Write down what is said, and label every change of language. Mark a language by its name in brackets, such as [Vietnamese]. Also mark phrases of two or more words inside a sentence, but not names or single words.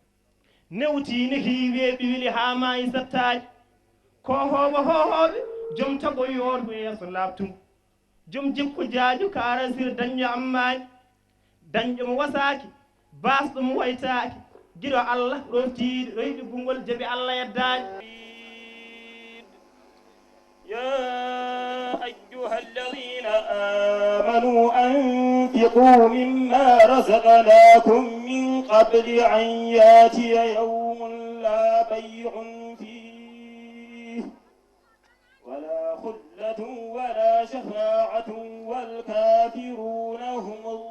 [Fula] newtiino hiiweeɓi weli haa maayi sattaani ko hohooɓe joom tago yooto yeeso laabtumo joom jikku jaaju karasir dañƴo ammaani dañƴo mo wasaaki baasɗo mo waytaaki giɗo allah ɗoftiiɗo royɗi gungol jaɓi allah yeddaani [Arabic] يا أيها الذين آمنوا أنفقوا مما رزقناكم من قبل أن يأتي يوم لا بيع فيه ولا خلة ولا شفاعة والكافرون هم